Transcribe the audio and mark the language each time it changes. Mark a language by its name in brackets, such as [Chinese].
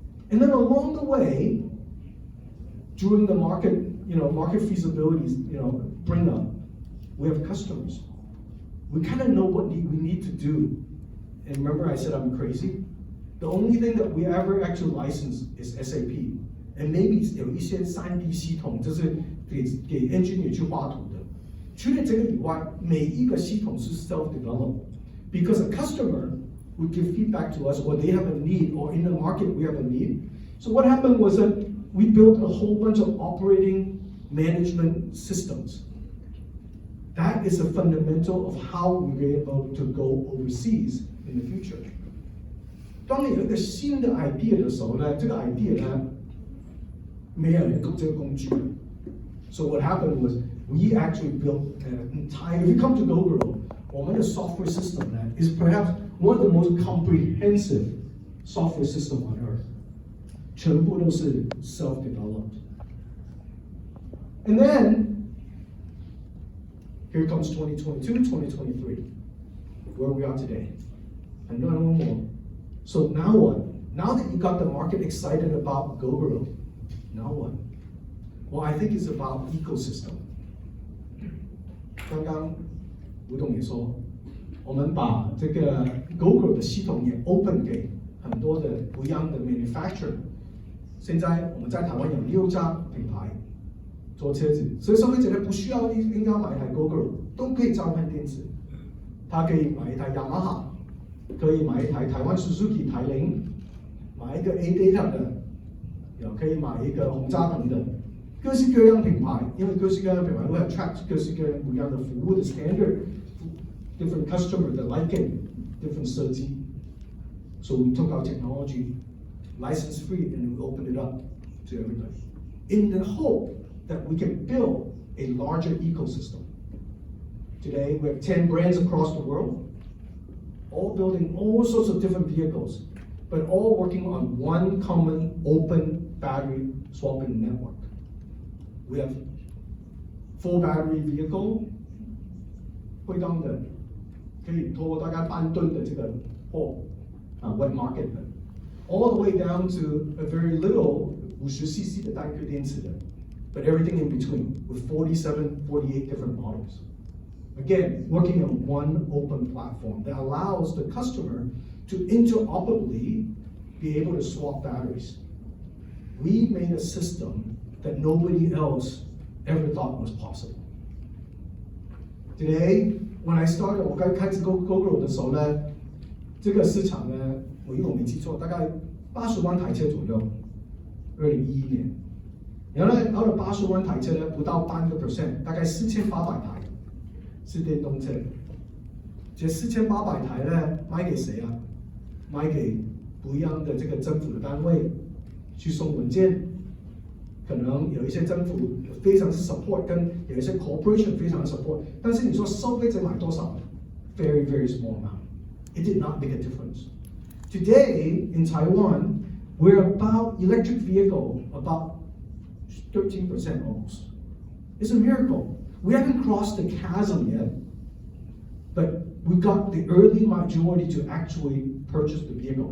[English] And then along the way, during the market feasibilities, bring up, we have customers. We kind of know what we need to do. And remember I said I'm crazy? The only thing that we ever actually license is SAP. And maybe [Chinese] 有一些 3D 系统，就是给 engineer 去画图的。除了这个以外，每一个系统是 [English] self-developed. Because a customer would give feedback to us, or they have a need, or in the market we have a need. So what happened was that we built a whole bunch of operating management systems. That is a fundamental of how we were able to go overseas in the future. [Chinese] 当你有一个新的 idea 的时候呢，这个 idea 呢，没有人用这个工具。 [English] So what happened was we actually built an entire. If you come to GoGo, [Chinese] 我们的 [English] software system 呢 is perhaps one of the most comprehensive software system on earth. [Chinese] 全部都是 [English] self-developed. And then, here comes 2022, 2023, where we are today. And no more. So now what? Now that you got the market excited about Gogoro, now what? Well, I think it's about ecosystem. [Chinese] 刚刚吴董也说，我们把这个 Gogoro 的系统也 open 给很多的不一样的 manufacturer。现在我们在台湾有6家品牌做车子，所以消费者呢不需要一定要买一台 Gogoro， 都可以交换电池。他可以买一台雅马哈，可以买一台台湾 Suzuki 台铃，买一个 A-Data 的，也可以买一个宏扎腾的。各式各样品牌，因为各式各样品牌会 attract 各式各样不一样的服务的 standard， [English] different customer [Chinese] 的 liking，different 设计。 [English] So we took our technology, license free, and we opened it up to everybody, in the hope that we can build a larger ecosystem. Today we have 10 brands across the world, all building all sorts of different vehicles, but all working on one common open battery swapping network. We have full battery vehicle, [Chinese] 会当的可以拖大概半吨的这个货 [English] wet market 的 all the way down to a very little 50cc [Chinese] 的单颗电池的 [English] but everything in between with 47, 48 different models. Again, working on one open platform that allows the customer to interoperably be able to swap batteries. We made a system that nobody else ever thought was possible. Today, when I started, [Chinese] 我刚开始 Gogoro 的时候呢，这个市场呢，如果我没记错，大概80万台车左右，2011年。然后呢，到了80万台车呢，不到半个 percent， 大概4800台是电动车。这4800台呢，卖给谁啊？卖给不一样的这个政府的单位去送文件。可能有一些政府非常是 support， 跟有一些 corporation 非常 support， 但是你说消费者买多少 ？ [English] Very, very small amount. It did not make a difference. Today in Taiwan, we're about electric vehicle about 13% almost. It's a miracle. We haven't crossed the chasm yet, but we got the early majority to actually purchase the vehicle.